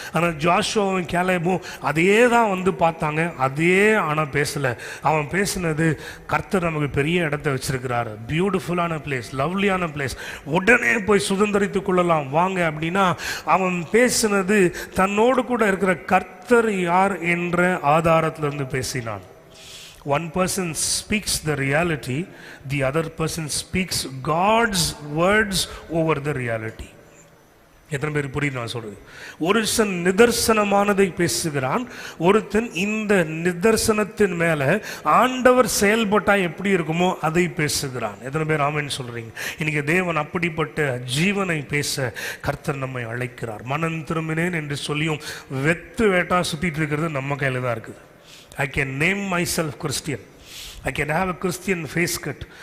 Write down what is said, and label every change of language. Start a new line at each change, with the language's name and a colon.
Tamil: ஆனால் ஜாஷுவாவும் கேலேபும் அதே தான் வந்து பார்த்தாங்க, அதே ஆனால் பேசலை. அவன் பேசினது, கர்த்தர் நமக்கு பெரிய இடத்த வச்சிருக்கிறாரு, பியூட்டிஃபுல்லான பிளேஸ், லவ்லியான பிளேஸ், உடனே போய் சுதந்திரித்து கொள்ளலாம் வாங்க அப்படின்னா, அவன் பேசினது தன்னோடு கூட இருக்கிற கர்த்தர் யார் என்ற ஆதாரத்திலிருந்து பேசினான்.
English: One person speaks the reality, the other person speaks God's words over the reality.
Tamil: எத்தனை பேர் புரியுது நான் சொல்றது? ஒருத்தன் நிதர்சனமானதை பேசுகிறான், ஒருத்தன் இந்த நிதர்சனத்தின் மேல ஆண்டவர் செயல்பட்டா எப்படி இருக்குமோ அதை பேசுகிறான். எத்தனை பேர் ஆமென் சொல்றீங்க? இன்னைக்கு தேவன் அப்படிப்பட்ட ஜீவனை பேச கர்த்தர் நம்மை அழைக்கிறார். மனம் திரும்பினேன் என்று சொல்லியும் வெத்து வேட்டா சுத்திட்டு இருக்கிறது நம்ம கையில தான் இருக்குது.
English: I can name myself Christian. I can have a Christian face cut.